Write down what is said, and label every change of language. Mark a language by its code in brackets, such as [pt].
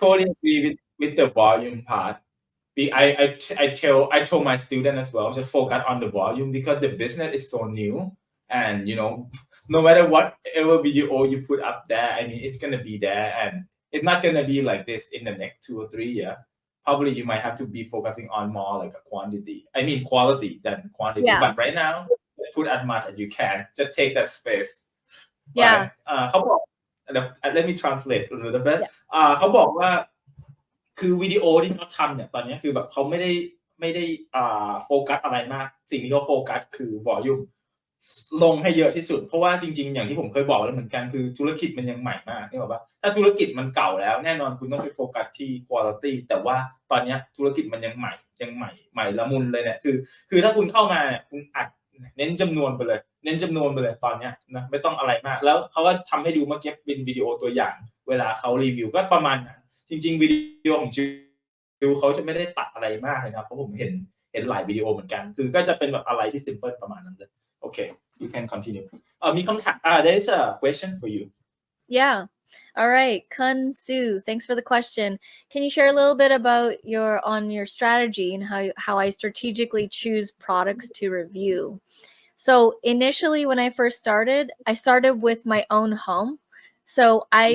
[en] totally agree with the volume part. I told my student as well to focus on the volume because the business is so new, and no matter whatever video you put up there, I mean it's gonna be there, and it's not gonna be like this in the next 2 or 3 years. Probably you might have to be focusing on more like a quantity. I mean quality than quantity. yeah, But right now, put as much as you can. Just take that space. [th] ไป [en] yeah, [th] เขาบอก [en] let me translate a little bit yeah, [th] เขาบอกว่าคือวิดีโอที่เขาทำเนี่ยตอนนี้คือแบบเขาไม่ได้โฟกัสอะไรมากสิ่งที่เขาโฟกัสคือ volume ลงให้เยอะที่สุดเพราะว่าจริงๆอย่างที่ผมเคยบอกแล้วเหมือนกันคือธุรกิจมันยังใหม่มากนึกออกเปล่าถ้าธุรกิจมันเก่าแล้วแน่นอนคุณต้องไปโฟกัสที่ quality แต่ว่าตอนนี้ธุรกิจมันยังใหม่ใหม่ละมุนเลยเนี่ยคือถ้าคุณเข้ามาเนี่ยคุณอัดเน้นจำนวนไปเลย ตอนเนี้ยนะไม่ต้องอะไรมากแล้วเขาก็ทำให้ดูเมื่อกี้เป็นวิดีโอตัวอย่างเวลาเขารีวิวก็ประมาณนั้นจริงๆวิดีโอของจิวเขาจะไม่ได้ตัดอะไรมากเลยนะเพราะผมเห็นหลายวิดีโอเหมือนกันคือก็จะเป็นแบบอะไรที่ simple ประมาณนั้นเลยโอเค [en] you can continue [th] มีคำถาม [en] there is a question for you yeah. All right, Kun Su, thanks for the question. Can you share a little bit about your strategy and how I strategically choose products to review? So initially, when I first started, I started with my own home. So I